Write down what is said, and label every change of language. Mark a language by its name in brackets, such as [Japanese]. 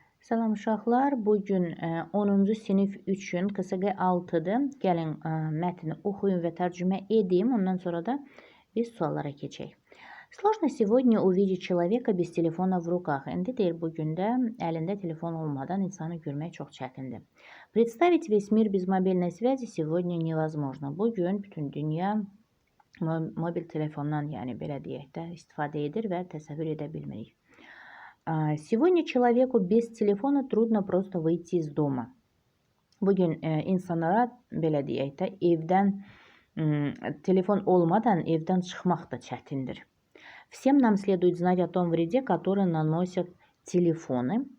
[Azerbaijani] Salam uşaqlar, bugün 10-cu sinif üçün KSQ 6-dır. Gəlin mətni oxuyun və tərcümə edeyim. Ondan sonra da biz suallara keçək. [Russian] Сложно сегодня увидеть человека без телефона в руках. [Azerbaijani] İndi deyir, bugün də əlində telefon olmadan insanı görmək çox çətindir. [Russian] Представить весь мир без мобильной связи сегодня невозможно. [Azerbaijani] Bugün bütün dünya mobil telefondan, yəni belə deyək də, istifadə edir və təsəvvür edə bilmirik. [Russian] Сегодня человеку без телефона трудно просто выйти из дома. [Azerbaijani] Bugün insanlara belə deyək də, evdən telefon olmadan evdən çıxmaq da çətindir. [Russian] Всем нам следует знать о том вреде, который наносят телефоны.